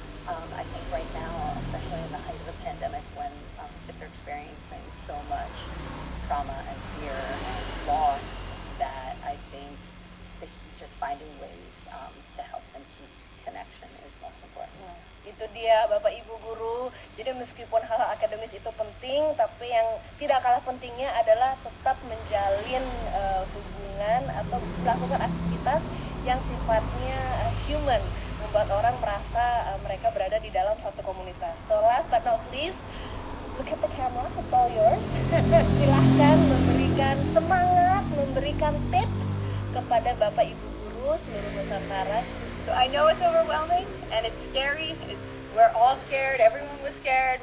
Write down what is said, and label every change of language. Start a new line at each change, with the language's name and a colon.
English: I think right now, especially in the height of the pandemic, when kids are experiencing so much trauma and fear and loss, that I think just finding ways to help them keep connection is most important.
Indonesian: Itu dia Bapak Ibu guru. Jadi meskipun hal akademis itu penting, tapi yang tidak kalah pentingnya adalah tetap menjalin hubungan atau melakukan aktivitas yang sifatnya human, membuat orang merasa mereka berada di dalam satu komunitas.
English: So last but not least, look at the camera, it's all yours.
Indonesian: Silahkan memberikan semangat, memberikan tips kepada Bapak Ibu guru seluruh Nusantara.
English: So I know it's overwhelming and it's scary. We're all scared. Everyone was scared.